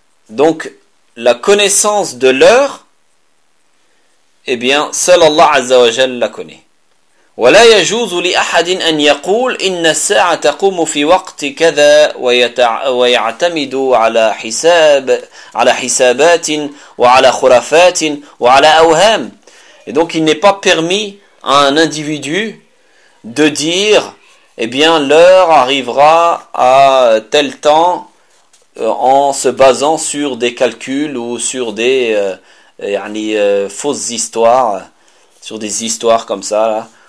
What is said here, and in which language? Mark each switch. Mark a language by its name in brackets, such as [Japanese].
[French] Donc, la connaissance de l'heure, eh bien, seul Allah Azza wa Jal la connaît. [Arabic] ولا يجوز لأحد أن يقول إن الساعة تقوم في وقت كذا ويعتمد على حساب على حسابات وعلى خرافات وعلى أوهام. [French] Et donc il n'est pas permis à un individu de dire eh bien l'heure arrivera à tel temps en se basant sur des calculs ou sur des fausses histoires, sur des histoires comme ça là.